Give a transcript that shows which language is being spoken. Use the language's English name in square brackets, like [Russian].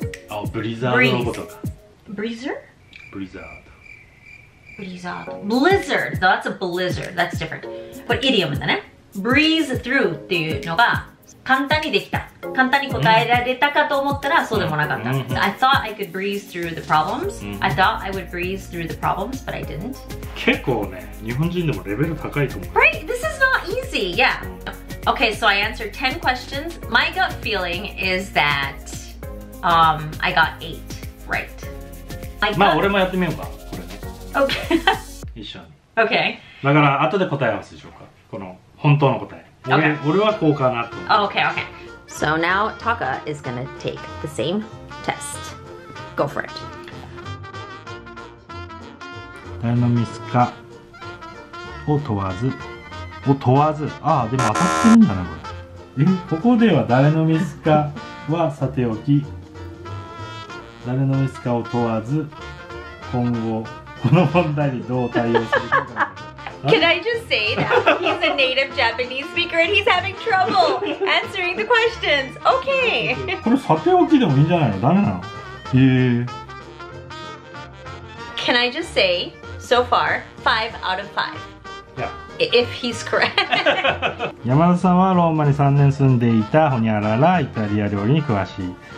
[Japanese] あ、ブリザードのことか。 [English] Breezer? [Japanese] ブリザード。 [English] Blizzard. Blizzard. That's a blizzard. That's different. [Japanese] これイディオムだね。 [English] Breeze through [Japanese] っていうのが簡単にできた。簡単に答えられたかと思ったらそうでもなかった。 [English] So I thought I could breeze through the problems. I thought I would breeze through the problems, but I didn't. [Japanese] 結構ね、日本人でもレベル高いと思う。 [English] Right? This is not easy. Yeah. Okay, so I answered 10 questions. My gut feeling is that I got 8 right. [Japanese] まあ俺もやってみようか。 [English] Okay. [Japanese] 一緒に。 [English] Okay. [Japanese] だから後で答え合わせしようか。この本当の答え。俺はこうかなと思う。 [English] Okay, okay. So now Taka is gonna take the same test. Go for it. [Japanese] 誰のミスかを問わず。ああ、でも当たってるんだな、これ。ここでは誰のミスかはさておき、誰のミスかを問わず、今後、この問題にどう対応するか。 [English] Can I just say that he's a native Japanese speaker and he's having trouble answering the questions? Okay. [Japanese] これさておきでもいいんじゃないの？ダメなの？ [English] Can I just say, so far, 5 out of 5. Yeah. If he's correct. [Japanese] 山田さんはローマに3年住んでいたほにゃららイタリア料理に詳しい。